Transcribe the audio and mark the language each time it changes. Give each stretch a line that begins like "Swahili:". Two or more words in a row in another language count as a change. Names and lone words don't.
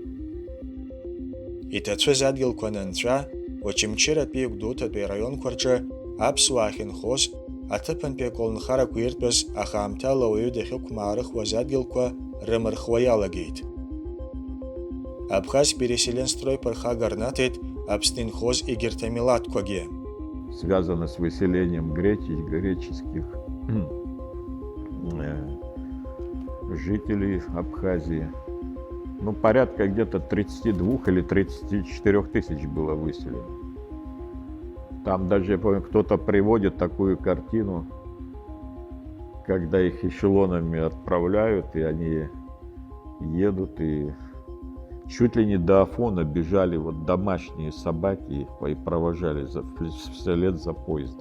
Abkhazian: Иҭацәыз адгьылқәа анынҵәа, Очамчыратәи Гәдоуҭатәи араионқәа рҿы аԥсуаа ахьынхоз, аҭыԥантәи аколнхарақәа иртәыз, аха аамҭала ауаҩы дахьықәмаарыхуаз адгьылқәа рымырхуа иалагеит. Абхаз переселенстрой ԥырхага рнаҭеит Аԥсны инхоз егьырҭ амилаҭқәагьы.
Russian: Связано с выселением греческих жителей Абхазии. Ну, порядка где-то 32 или 34 тысяч было выселено. Там даже, я помню, кто-то приводит такую картину, когда их эшелонами отправляют, и они едут, и Чуть ли не до Афона бежали вот домашние собаки и провожали вслед за поездом.